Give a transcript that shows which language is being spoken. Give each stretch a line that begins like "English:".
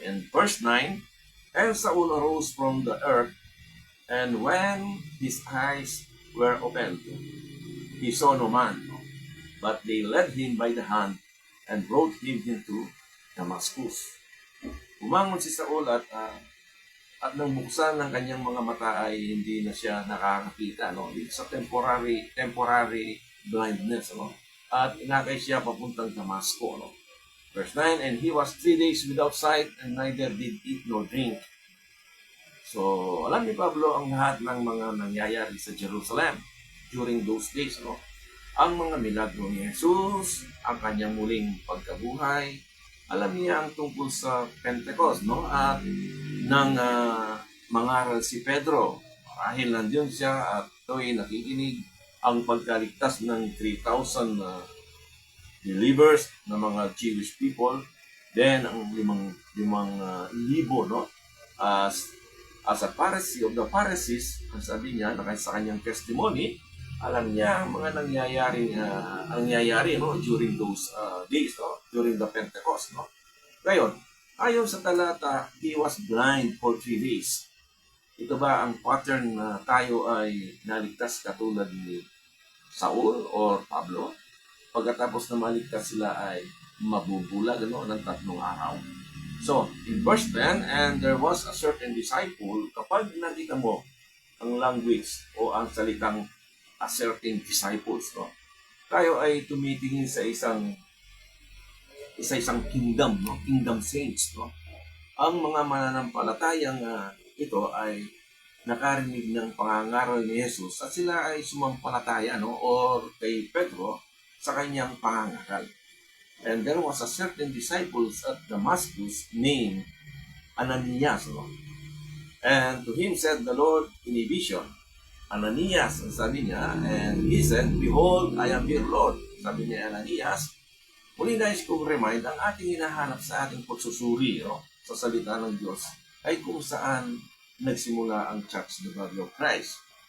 English: And verse 9, and Saul arose from the earth, and when his eyes were opened, he saw no man, no? But they led him by the hand and brought him into Damascus.
Filipino: Umangon si Saul at nang buksan ng kanyang mga mata ay hindi na siya nakakakita, no?
English: It's a temporary blindness, no?
Filipino: At inakay siya papuntang Damasco, no?
English: Verse 9, and he was 3 days without sight and neither did eat nor drink.
Filipino: So, alam ni Pablo ang lahat ng mga nangyayari sa Jerusalem
English: during those days,
Filipino: no? Ang mga milagro ni Jesus, ang kanyang muling pagkabuhay, alam niya ang tungkol sa Pentecost, no? At nang mangaral si Pedro, marahil nandiyon siya at ito'y nakikinig ang pagkaligtas ng 3,000 believers na mga Jewish people, then ang limang libo, no?
English: As a Pharisee of the Pharisees,
Filipino: ang sabi niya, sa kanyang testimony, alam niya ang mga nangyayari, no?
English: During those days, no? During the Pentecost, no?
Filipino: Ngayon, ayon sa talata,
English: he was blind for 3 days.
Filipino: Ito ba ang pattern na tayo ay naligtas katulad ni Saul or Pablo? Pagkatapos na maligtas sila ay mabubulag, no, ng 3 araw.
English: So, in verse 10, and there was a certain disciple,
Filipino: kapag nakita mo ang language o ang salitang a certain disciples, no, tayo ay tumitingin sa isang kingdom, no?
English: Kingdom saints,
Filipino: no? Ang mga mananampalatayang ito ay nakarinig ng pangangaral ni Jesus at sila ay sumampalataya, no? Or kay Pedro sa kanyang pangangaral.
English: And there was a certain disciples at Damascus named Ananias, no? And to him said the Lord in a vision, Ananias,
Filipino: ang sabi niya,
English: and he said, Behold, I am here, Lord.
Filipino: Sabi niya, Ananias, muli nais kong remind, ang ating hinahanap sa ating pagsusuri, no, sa salita ng Diyos ay kung saan nagsimula ang Church of the Body of Christ.